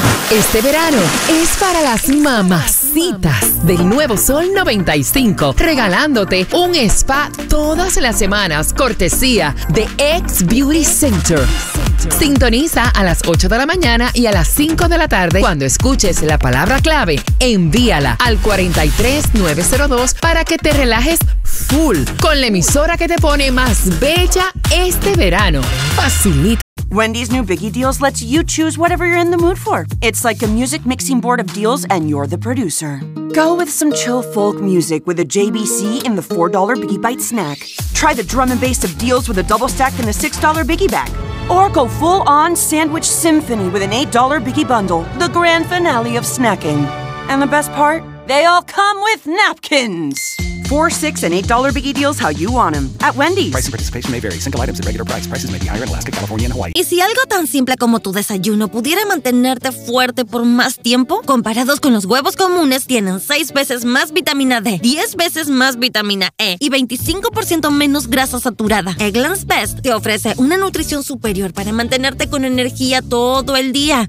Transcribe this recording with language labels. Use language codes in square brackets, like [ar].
[es] Este verano es para las mamacitas del Nuevo Sol 95, regalándote un spa todas las semanas, cortesía de X Beauty Center. Sintoniza a las 8 de la mañana y a las 5 de la tarde. Cuando escuches la palabra clave, envíala al 43902 para que te relajes full con la emisora que te pone más bella este verano. Facilita. [en] Wendy's new Biggie Deals lets you choose whatever you're in the mood for. It's like a music mixing board of deals, and you're the producer. Go with some chill folk music with a JBC in the $4 Biggie Bite snack. Try the drum and bass of deals with a double stack in the $6 Biggie Bag. Or go full-on sandwich symphony with an $8 Biggie Bundle, the grand finale of snacking. And the best part? They all come with napkins! $4, $6, and $8 Biggie Deals how you want them. At Wendy's. Price and participation may vary. Single items at regular price. Prices may be higher in Alaska, California, and Hawaii. [es] ¿Y si algo tan simple como tu desayuno pudiera mantenerte fuerte por más tiempo? Comparados con los huevos comunes, tienen 6 veces más vitamina D, 10 veces más vitamina E y 25% menos grasa saturada. Eggland's Best te ofrece una nutrición superior para mantenerte con energía todo el día.